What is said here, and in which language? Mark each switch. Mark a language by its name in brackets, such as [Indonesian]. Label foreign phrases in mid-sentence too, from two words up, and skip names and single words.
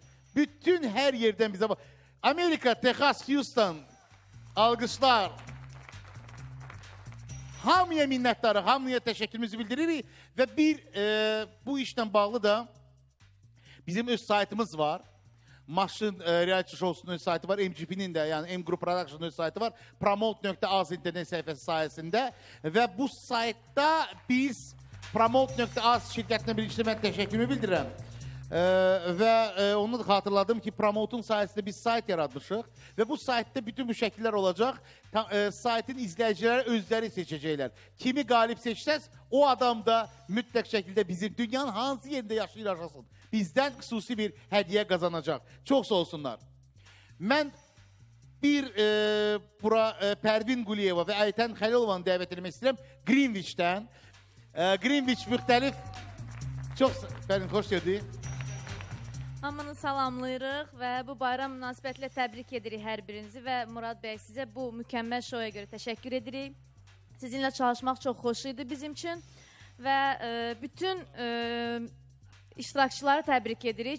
[Azerbaijani] Bütün hər yerdən bizə bax. Amerika, Texas, Houston, alqışlar. Hamıya minnətdarıq, hamıya təşəkkürümüzü bildiririk. Və bu işlə bağlı da bizim öz saytımız var. Maşın reality showsunun öz saytı var. [Turkish] MGP'nin de yani M Group Production'ın öz saytı var. Promote.az internet sayfası sayesinde. Ve bu saytta biz Promote.az şirketine [Azerbaijani] birinci mən təşəkkürümü bildirirəm. [Turkish] Ve onu da hatırladım ki Promote'un sayesinde biz sayt yaratmışıq. [Azerbaijani] Ve bu saytta bütün bu şəkillər olacaq. Saytın izleyicileri özləri seçəcəklər. Kimi galip seçsəz o adam da mütləq şəkildə bizim dünyanın hansı yerinde yaşasın. [Turkish] Bizden xüsusi bir hediye kazanacak. [Azerbaijani] Çok sağ olsunlar. Ben bura Pervin Guliyeva ve Ayten Xəlilovanı dəvət etmək istəyirəm. Greenwich'ten. Greenwich müxtəlif. [Turkish] Çok Pervin, hoş geldin. [Azerbaijani] Hamını salamlayırıq və bu bayram münasibətilə təbrik edirik hər birinizi və Murad bəy sizə bu mükəmməl şoya görə təşəkkür edirik. Sizinlə çalışmaq çox xoş idi bizim üçün və bütün iştirakçıları təbrik edirik.